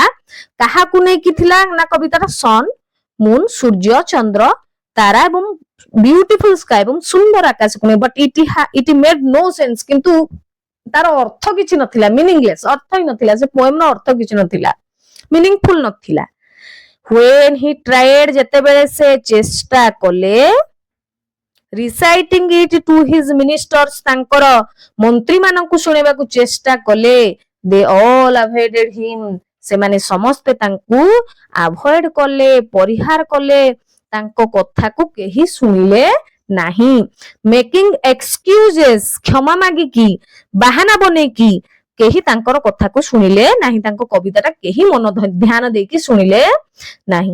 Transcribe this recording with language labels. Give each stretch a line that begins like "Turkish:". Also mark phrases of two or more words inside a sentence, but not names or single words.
Odia: କାହାକୁ ନେଇକି ଥିଲା ନା କବିତାଟା?
English: sun, moon,
Odia: ସୂର୍ଯ୍ୟ, ଚନ୍ଦ୍ର, ତାରା ଏବଂ
English: beautiful sky
Odia: ଏବଂ ସୁନ୍ଦର ଆକାଶକୁ ନେଇ।
English: but it made no sense,
Odia: କିନ୍ତୁ ତାର ଅର୍ଥ କିଛି ନଥିଲା, ମିନିଂଲେସ୍, ଅର୍ଥ ହିଁ ନଥିଲା, ସେ ପୋଏମର ଅର୍ଥ କିଛି ନଥିଲା, ମିନିଂଫୁଲ ନଥିଲା।
English: When he tried,
Odia: ଯେତେବେଳେ ସେ ଚେଷ୍ଟା କଲେ,
English: reciting it to his ministers,
Odia: ତାଙ୍କର ମନ୍ତ୍ରୀ ମାନଙ୍କୁ ଶୁଣେଇବାକୁ ଚେଷ୍ଟା କଲେ,
English: they all avoided him,
Odia: ସେମାନେ ସମସ୍ତେ ତାଙ୍କୁ ଆଭଏଡ କଲେ, ପରିହାର କଲେ। ତାଙ୍କ କଥାକୁ କେହି ଶୁଣିଲେ ନାହିଁ।
English: making excuses,
Odia: କ୍ଷମା ମାଗିକି, ବାହାନା ବନେଇକି କେହି ତାଙ୍କର କଥାକୁ ଶୁଣିଲେ ନାହିଁ। ତାଙ୍କ କବିତାଟା କେହି ମନ ଧ୍ୟାନ ଦେଇକି ଶୁଣିଲେ ନାହିଁ।